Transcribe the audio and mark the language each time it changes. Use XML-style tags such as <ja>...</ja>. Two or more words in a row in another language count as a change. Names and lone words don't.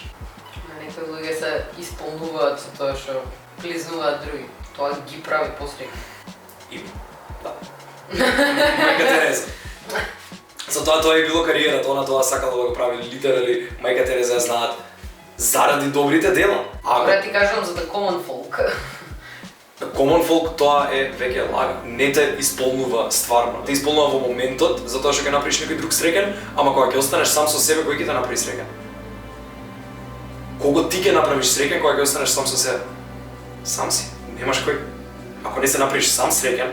<mk>Некои луѓе се исполнуваат со тоа што плизнуваат други. Тоа ги прави посреќни. И да. Мајка Тереза. Затоа тоа е било кариерата, она тоа сакала да го прави литерали, мајка Тереза ја знаат заради добрите дела. Добре, ти кажувам за</mk> <en>the common folk. Common folk</en> <mk>тоа е веќе лага. Не те исполнува стварно. Те исполнува во моментот, затоа што ќе направиш некој друг среќен, ама кога ќе останеш сам со себе, кој ќе те направи среќен? Кого ти ќе направиш среќен кога ќе останеш сам со себе? Сам си. Немаш кој. Ако не се направиш сам среќен,</mk>